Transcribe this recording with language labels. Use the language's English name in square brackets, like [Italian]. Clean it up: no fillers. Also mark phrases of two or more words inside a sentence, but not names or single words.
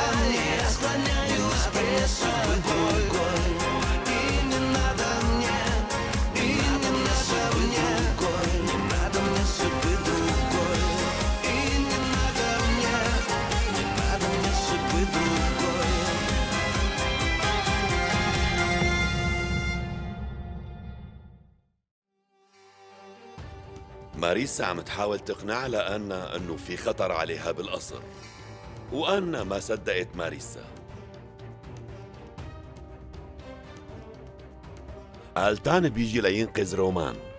[Russian] Я склоняюсь пред тобой. И не надо мне, и не надо мне, не надо мне судьбы другой. И не надо мне судьбы другой. [Arabic] ماريسا عم تحاول تقنع لأنا أنه في خطر عليها بالقصر، وأنا ما صدقت ماريسا. آلتان بيجي لينقذ رومان.